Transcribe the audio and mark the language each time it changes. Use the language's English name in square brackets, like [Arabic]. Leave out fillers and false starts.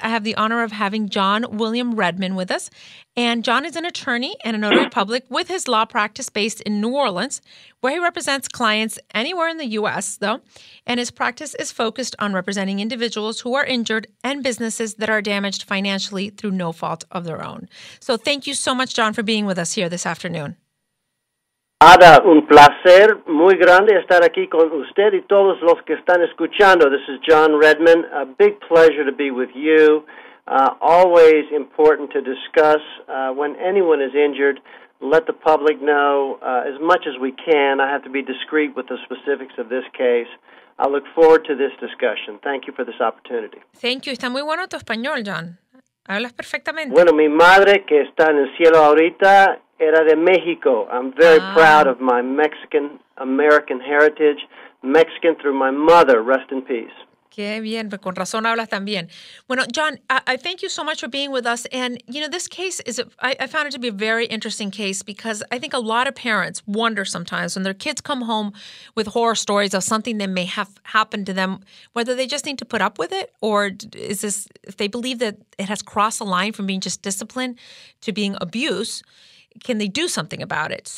[English] I have the honor of having John William Redmann with us. And John is an attorney and a notary public with his law practice based in New Orleans, where he represents clients anywhere in the U.S., though. And his practice is focused on representing individuals who are injured and businesses that are damaged financially through no fault of their own. So thank you so much, John, for being with us here this afternoon. [Spanish] Ada, un placer muy grande estar aquí con usted y todos los que están escuchando. [English] This is John Redmann. A big pleasure to be with you. Always important to discuss when anyone is injured. Let the public know as much as we can. I have to be discreet with the specifics of this case. I look forward to this discussion. Thank you for this opportunity. Thank you. [Spanish] Está muy bueno tu español, John. Hablas perfectamente. Bueno, mi madre, que está en el cielo ahorita, era de Mexico. [English] I'm very proud of my Mexican-American heritage. Mexican through my mother. Rest in peace. [Spanish] Qué bien, con razón hablas también. [English] Bueno, John, I thank you so much for being with us. And, you know, this case I found it to be a very interesting case because I think a lot of parents wonder sometimes when their kids come home with horror stories of something that may have happened to them, whether they just need to put up with it or if they believe that it has crossed the line from being just discipline to being abuse, can they do something about it?